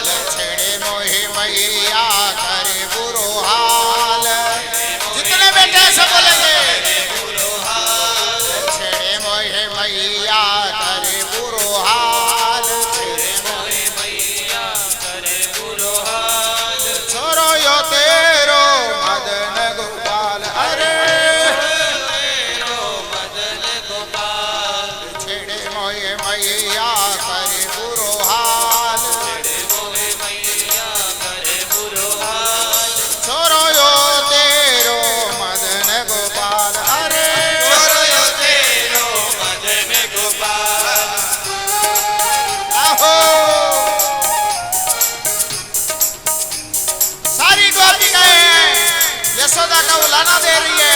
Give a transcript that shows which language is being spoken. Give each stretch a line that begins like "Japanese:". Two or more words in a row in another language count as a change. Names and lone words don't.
Braj: छेड़े मोहे मैया करे बुरो हाल।
Hindi: जितने बैठे सब बोलेंगे
Braj: छेड़े मोहे मैया करे बुरो हाल, छेड़े मोहे मैया करे बुरो हाल। छोरो यो तेरो मदन गोपाल, अरे मदन गोपाल, छेड़े मोहे मैया करे बुरो हाल, छेड़े मोहे मैया करे बुरो हाल। छोरो यो तेरो मदन गोपाल, अरे छोरो यो तेरो मदन गोपाल।
Hindi: आहो सारी गोपिकाएं यशोदा का उलाना दे रही है।